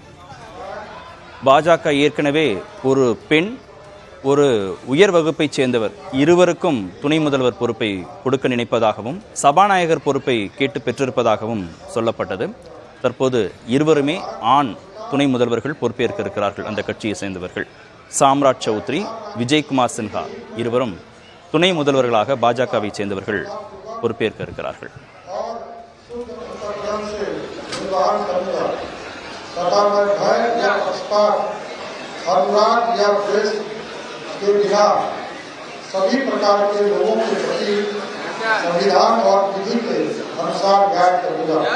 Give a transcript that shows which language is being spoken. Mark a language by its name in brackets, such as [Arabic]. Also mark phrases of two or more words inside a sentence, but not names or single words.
[Tamil] பாஜக ஏற்கனவே ஒரு பெண், ஒரு உயர் வகுப்பைச் சேர்ந்தவர் இருவருக்கும் துணை முதல்வர் பொறுப்பை கொடுக்க நினைப்பதாகவும் சபாநாயகர் பொறுப்பை கேட்டு பெற்றிருப்பதாகவும் சொல்லப்பட்டது. தற்போது இருவருமே ஆண் துணை முதல்வர்கள் பொறுப்பேற்க இருக்கிறார்கள். அந்த கட்சியை சேர்ந்தவர்கள் சாம்ராஜ் சௌத்ரி, விஜய்குமார் சின்ஹா இருவரும் துணை முதல்வர்களாக பாஜகவை சேர்ந்தவர்கள் பொறுப்பேற்க இருக்கிறார்கள். [Hindi] के बिना सभी प्रकार के लोगों के प्रति संविधान और विधि के अनुसार न्याय करूंगा।